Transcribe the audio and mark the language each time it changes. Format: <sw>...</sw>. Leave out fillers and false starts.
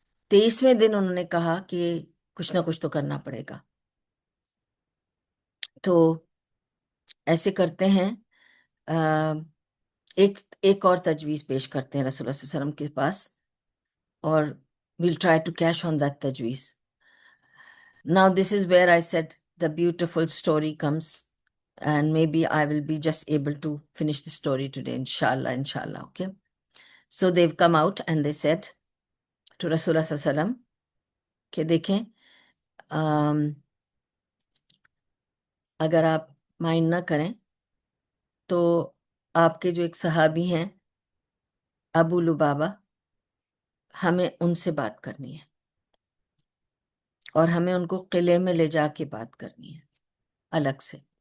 <ur>23ویں دن انہوں نے کہا کہ کچھ نہ کچھ تو کرنا پڑے گا. تو ایسے کرتے ہیں، ایک اور تجویز پیش کرتے ہیں رسول اللہ صلی اللہ علیہ وسلم کے پاس، اور</ur> <en>we'll try to cash on that</en> <ur>تجویز.</ur> <en>Now this is where I said the beautiful story comes, and maybe I will be just able to finish the story today, inshallah, okay? So they've come out and they said to Rasulullah</en> <ur>صلی اللہ علیہ وسلم کہ دیکھیں اگر آپ mind نہ کریں تو آپ کے جو ایک صحابی ہیں ابو لبابہ، ہمیں ان سے بات کرنی ہے اور ہمیں ان کو قلعے میں لے جا کے بات کرنی ہے الگ سے.</ur>